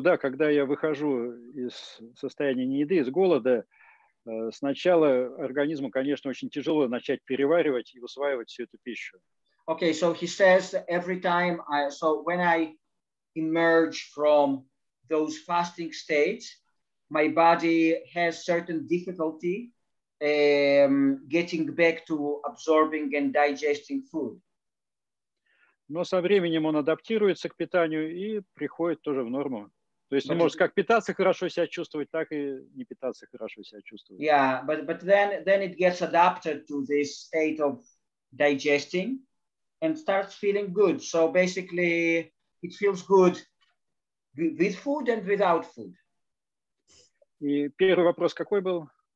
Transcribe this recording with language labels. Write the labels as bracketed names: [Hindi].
[Russian] Да, когда я выхожу из состояния нееды, из голода, сначала организму, конечно, очень тяжело начать переваривать и усваивать всю эту пищу. [English] Okay, so he says every time when I emerge from those fasting states, my body has certain difficulty getting back to absorbing and digesting food. [Russian] Но со временем он адаптируется к питанию и приходит тоже в норму. То есть он может как питаться хорошо себя чувствовать, так и не питаться хорошо себя чувствовать. [English] Yeah, but then it gets adapted to this state of digesting and starts feeling good. So basically, it feels good with food and without food. [Russian] И первый вопрос какой был?